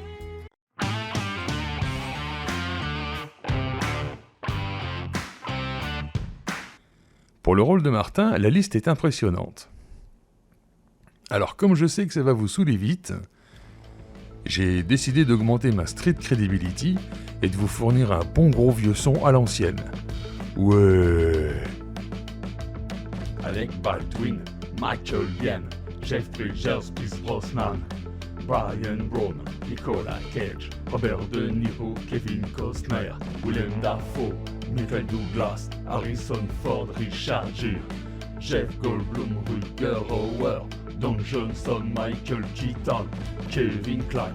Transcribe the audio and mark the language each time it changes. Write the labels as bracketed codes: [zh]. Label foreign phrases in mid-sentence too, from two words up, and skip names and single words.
[fr] Pour le rôle de Martin, la liste est impressionnante. Alors comme je sais que ça va vous saouler vite, j'ai décidé d'augmenter ma [en] street credibility [fr] et de vous fournir un bon gros vieux son à l'ancienne. Ouais. Alec Baldwin, Michael Biehn, Jeff Bridges, Pierce Brosnan, Brian Brown, Nicolas Cage, Robert De Niro, Kevin Costner, Willem Dafoe, Michael Douglas, Harrison Ford, Richard Gere, Jeff Goldblum, Rutger Hauer, Don Johnson, Michael Keaton, Kevin Kline,